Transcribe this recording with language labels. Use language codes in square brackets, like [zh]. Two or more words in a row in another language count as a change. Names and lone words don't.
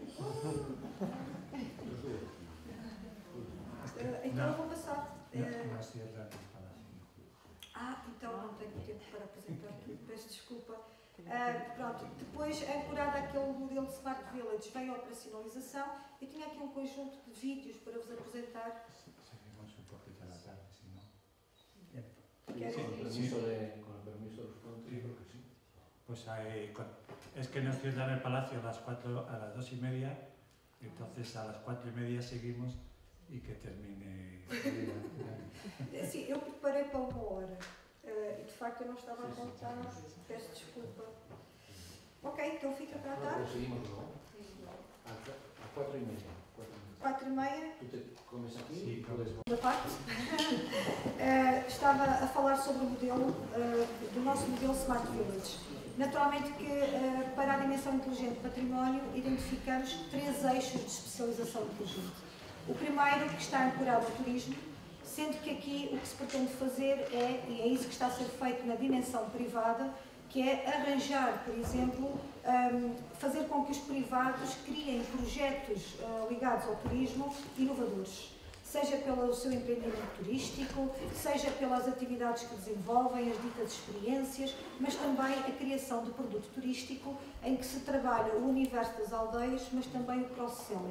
[pt] Então eu vou passar. Então não tenho tempo para apresentar, peço desculpa. Pronto, depois, ancorada àquele modelo de Smart Village, vem a operacionalização. Eu tinha aqui um conjunto de vídeos para vos apresentar. [es] Seguimos un poquito a la tarde, si no. Con el permiso de los ponentes, yo creo que sí. Pues es que nos cierran el palacio a las 2:30, entonces a las 4:30 seguimos y que termine. [pt] Sim, eu preparei para 1 hora e de facto eu não estava a contar, peço desculpa. Ok, então fica para a tarde. [es] Seguimos, ¿no? A 4:30. 4:30. ¿Tú te comes aquí? Sí, puedes... [pt] Da parte, estava a falar sobre o modelo, do nosso modelo Smart Village. Naturalmente que para a dimensão inteligente do património identificamos 3 eixos de especialização inteligente. O primeiro que está ancorado ao turismo, sendo que aqui o que se pretende fazer e é isso que está a ser feito na dimensão privada, que é arranjar, por exemplo, fazer com que os privados criem projetos ligados ao turismo inovadores, seja pelo seu empreendimento turístico, seja pelas atividades que desenvolvem, as ditas experiências, mas também a criação de produto turístico em que se trabalha o universo das aldeias, mas também o cross-selling.